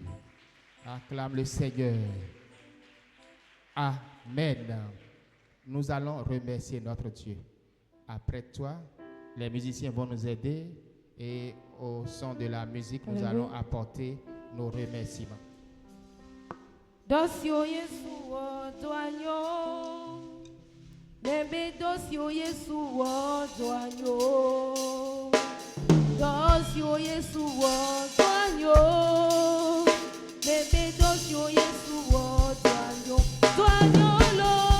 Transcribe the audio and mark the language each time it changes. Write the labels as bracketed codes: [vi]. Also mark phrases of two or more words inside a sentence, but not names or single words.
[fr] Acclame le Seigneur. Amen. Nous allons remercier notre Dieu. Après toi, les musiciens vont nous aider et au son de la musique, nous allons apporter nos remerciements. [ee] Dosio Yesu odoanyo, bebe dosio Yesu odoanyo, dosio Yesu odoanyo, bebe dosio Yesu odoanyo, doanyo lo,